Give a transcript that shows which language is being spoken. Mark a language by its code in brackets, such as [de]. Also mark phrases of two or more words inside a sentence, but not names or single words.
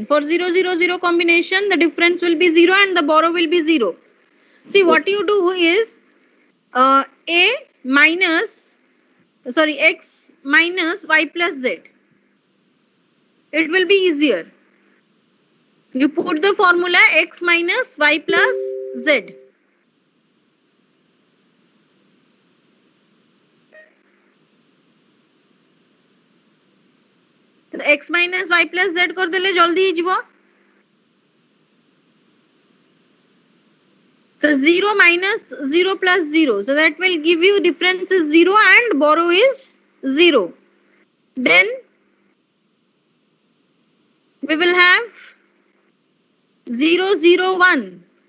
[en] For 0 0 0 combination, the difference will be 0 and the borrow will be 0. See, what you do is a minus, sorry, x minus y plus z. It will be easier. You put the formula x minus y plus z. X minus y plus z [or] କରିଦେଲେ ଜଲ୍ଦି ହେଇଯିବ. [en] So 0 minus 0 plus 0. So that will give you difference is 0 and borrow is 0. Then we will have 0 0 1.